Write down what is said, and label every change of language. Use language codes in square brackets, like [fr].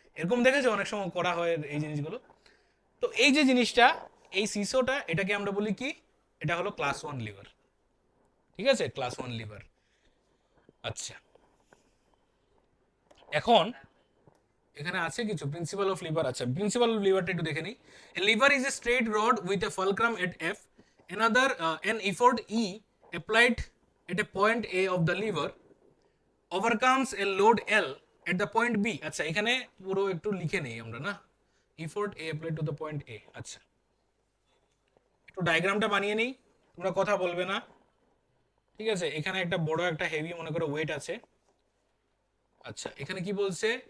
[bn] এরকম দেখেছো অনেক সময় করা হয় এই জিনিসগুলো। তো এই যে জিনিসটা, এই সিসোটা, এটাকে আমরা বলি কি? এটা হলো ক্লাস 1 লিভার। ঠিক আছে, ক্লাস 1 লিভার। আচ্ছা, এখন এখানে আছে কিছু প্রিন্সিপাল অফ লিভার। আচ্ছা, প্রিন্সিপাল অফ লিভারটা একটু দেখে নিই। [en] Lever is a straight rod with a fulcrum at F, another an effort E applied at a point A of the lever overcomes a load L at the point B। [bn] আচ্ছা, এখানে পুরো একটু লিখে নেই আমরা না, [en] effort A applied to the point A। [bn] আচ্ছা, একটু ডায়াগ্রামটা বানিয়ে নেই, তোমরা কথা বলবে না। ঠিক আছে, এখানে একটা বড় একটা হেভি মনে করো ওয়েট আছে। আচ্ছা, এখানে কি বলছে?